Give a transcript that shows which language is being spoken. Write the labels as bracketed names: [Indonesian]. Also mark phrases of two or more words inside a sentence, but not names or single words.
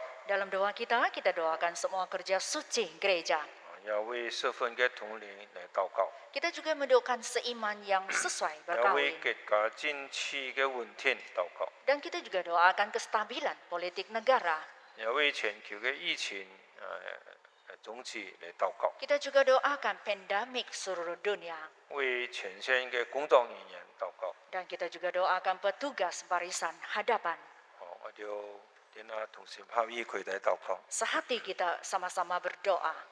[Malay] Dalam doa kita doakan semua kerja suci gereja. [Cantonese] 也為社份嘅統領嚟禱告， [Malay] Kita juga mendoakan seiman yang sesuai [Cantonese] 也為 [Malay] berkawin. [Cantonese] 國家政治嘅穩定禱告， [Malay] Dan kita juga doakan kestabilan politik negara. [Cantonese] 也為全球嘅疫情終止嚟禱告， [Malay] Kita juga doakan pandemik seluruh dunia. [Cantonese] 為前線嘅工作人員禱告。 [Malay] Dan kita juga doakan petugas barisan hadapan. [Cantonese] 我哋點啊同心合意佢哋禱告。 [Malay] Sehati kita sama-sama berdoa.